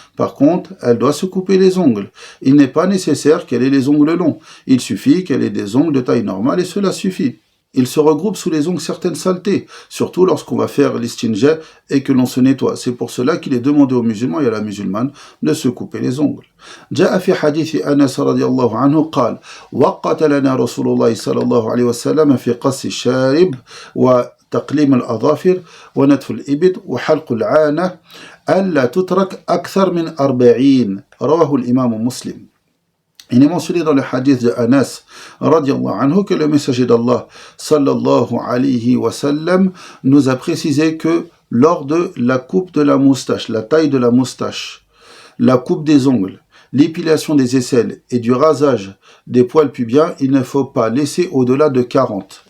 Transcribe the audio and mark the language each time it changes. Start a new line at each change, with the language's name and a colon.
French: Par contre, elle doit se couper les ongles. Il n'est pas nécessaire qu'elle ait les ongles longs. Il suffit qu'elle ait des ongles de taille normale et cela suffit. Il se regroupe sous les ongles certaines saletés, surtout lorsqu'on va faire l'istinja et que l'on se nettoie. C'est pour cela qu'il est demandé aux musulmans et à la musulmane de se couper les ongles.
Arabic: جاء في حديث أنس رضي الله عنه قال: وقت لنا رسول الله صلى الله عليه وسلم في قص الشارب وتقليم الأظافر ونتف الإبط وحلق العانة ألا تترك أكثر من 40. رواه الإمام مسلم.
French: Il est mentionné dans le hadith de Anas
Arabic: radiallahu anhu
French: que le messager d'Allah
Arabic: sallallahu alayhi wa sallam
French: nous a précisé que lors de la coupe de la moustache, la taille de la moustache, la coupe des ongles, l'épilation des aisselles et du rasage des poils pubiens, il ne faut pas laisser au-delà de 40.